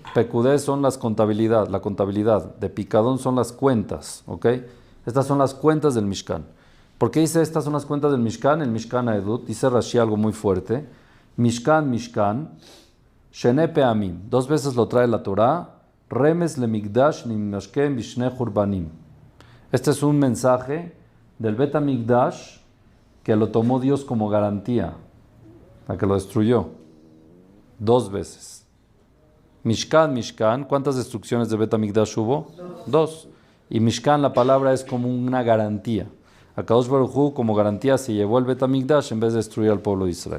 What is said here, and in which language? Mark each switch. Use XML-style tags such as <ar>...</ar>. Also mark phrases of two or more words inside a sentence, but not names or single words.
<es>Pekudé son la contabilidad. De Picadón son las cuentas, ¿ok? Estas son las cuentas del Mishkan. ¿Por qué dice estas son las cuentas del Mishkan? El</es> <he>משכן עדות,</he> <es>dice Rashi algo muy fuerte.</es> <he>משכן, משכן, שני פעמים.</he> <es>2 veces lo trae la Torah.</es> <he>רמז למקדש נתמשכן בשני חורבנות.</he> <es>Este es un mensaje del</es> <he>בית המקדש</he> <es>que lo tomó Dios como garantía, a que lo destruyó. 2 veces. Mishkan, Mishkan, ¿cuántas destrucciones de</es> <he>בית המקדש</he> <es>hubo? 2. Y Mishkan, la palabra es como una garantía.</es> <he>הקדוש ברוך הוא,</he> <es>como garantía, se llevó el</es> <he>בית המקדש</he> <es>en vez de destruir al pueblo de Israel.</es>